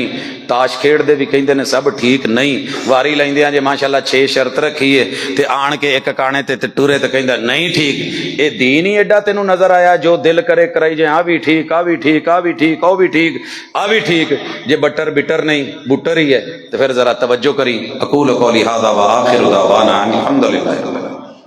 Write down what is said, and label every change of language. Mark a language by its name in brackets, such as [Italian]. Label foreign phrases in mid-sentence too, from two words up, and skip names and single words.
[Punjabi] تاش کھیڈدے وی کہندے نے سب ٹھیک نہیں، واری لیندیاں جے ماشاءاللہ 6 شرط رکھی ہے، تے آن کے اک کانے تے ٹرے تے کہندا نہیں ٹھیک. یہ دین ہی ایڈا تینوں نظر آیا، جو دل کرے کرائی جے، آ وی ٹھیک، آ وی ٹھیک، آ وی ٹھیک، او وی ٹھیک، آ وی ٹھیک. جے بٹر بٹر نہیں بٹر ہی ہے، تو فیر ذرا توجہ کری. [Arabic] أقول قولي هذا وآخر دعوانا أن الحمد لله رب العالمين.